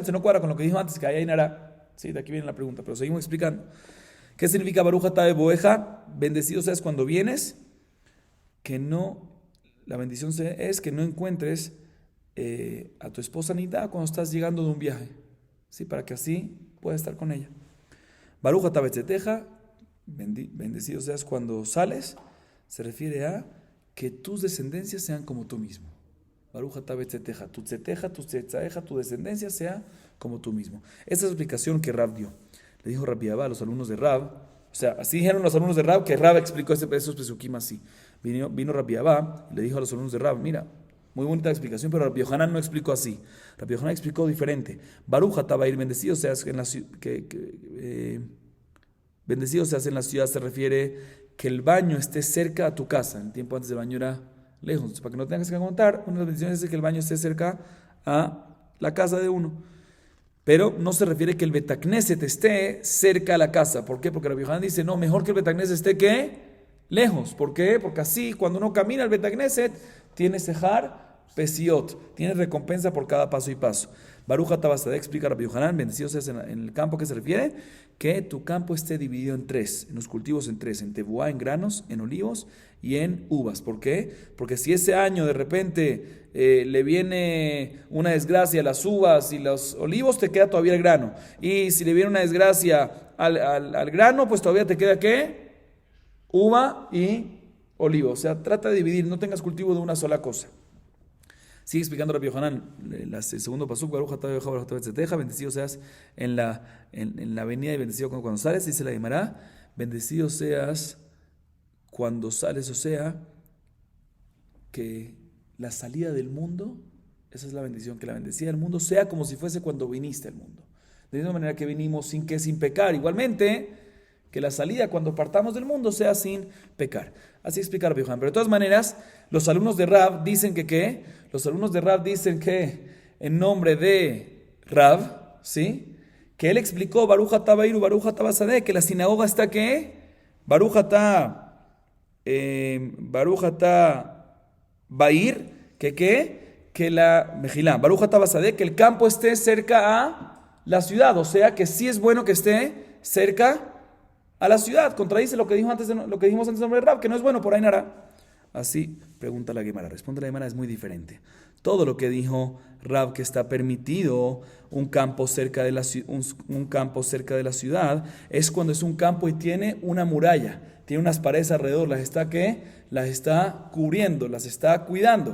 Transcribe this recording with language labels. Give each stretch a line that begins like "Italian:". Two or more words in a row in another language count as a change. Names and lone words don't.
Spanish: Se no cuadra con lo que dijo antes, que allá Ainará. Sí, de aquí viene la pregunta, pero seguimos explicando. ¿Qué significa
Hebrew: ברוך אתה בבואך?
Spanish: Bendecido seas cuando vienes. Que no, la bendición es que no encuentres a tu esposa Nida cuando estás llegando de un viaje. Sí, para que así puedas estar con ella.
Hebrew: ברוך אתה בצאתך,
Spanish: bendecido seas cuando sales, se refiere a que tus descendencias sean como tú mismo.
Hebrew: ברוך אתה בצאתך,
Spanish: tu tzetzaeja, tu descendencia sea como tú mismo. Esta es la explicación que Rab dio. Le dijo Rabbi Abba a los alumnos de Rab, o sea, así dijeron los alumnos de Rab, que Rab explicó esos pesukim así. Vino Rabbi Abba y le dijo a los alumnos de Rab, mira, muy bonita explicación, pero Rabbi Yohanan no explicó así. Rabbi Yohanan explicó diferente.
Hebrew: ברוך אתה בעיר,
Spanish: bendecido seas en la bendecido seas en la ciudad, se refiere que el baño esté cerca a tu casa. En el tiempo antes el baño era lejos. Entonces, para que no tengas que contar, una de las bendiciones es que el baño esté cerca a la casa de uno. Pero no se refiere que el Betacneset esté cerca a la casa. ¿Por qué? Porque Rabbi Yohanan dice, no, mejor que el Betacneset esté ¿qué? Lejos. ¿Por qué? Porque así, cuando uno camina al Betacneset, tiene
Hebrew: שכר פסיעות,
Spanish: tiene recompensa por cada paso y paso.
Hebrew: ברוך אתה בשדה, explica Rabbi Yohanan,
Spanish: bendecido seas en el campo, que se refiere que tu campo esté dividido en tres, en los cultivos en tres, en tebuá, en granos, en olivos y en uvas. ¿Por qué? Porque si ese año de repente le viene una desgracia a las uvas y los olivos, te queda todavía el grano. Y si le viene una desgracia al grano, pues todavía te queda ¿qué? Uva y olivo. O sea, trata de dividir, no tengas cultivo de una sola cosa. Sigue explicando Rabbi Yohanan, el segundo pasuk,
Hebrew: ברוך אתה בצאתך,
Spanish: bendecido seas en la avenida y bendecido cuando sales. Dice la Gemara, bendecido seas cuando sales, o sea, que la salida del mundo, esa es la bendición, que la bendecida del mundo sea como si fuese cuando viniste al mundo. De la misma manera que vinimos sin pecar. Igualmente, que la salida cuando partamos del mundo sea sin pecar. Así explica Rabbi Yohanan. Pero de todas maneras, los alumnos de Rab dicen que ¿qué? Los alumnos de Rab dicen que en nombre de Rab, ¿sí? Que él explicó
Hebrew: ברוך אתה בעיר, ברוך אתה בשדה,
Spanish: que la sinagoga está ¿qué?
Hebrew: ברוך אתה בעיר,
Spanish: que ¿qué? Que la
Hebrew: מחילה, ברוך אתה בשדה,
Spanish: que el campo esté cerca a la ciudad. O sea que sí es bueno que esté cerca a la ciudad. Contradice lo que dijimos antes del nombre de Rab, que no es bueno por Ainara. Así pregunta la Gemara. Responde la Gemara, es muy diferente. Todo lo que dijo Rab, que está permitido un campo cerca de la ciudad, es cuando es un campo y tiene una muralla, tiene unas paredes alrededor, las está cubriendo, las está cuidando.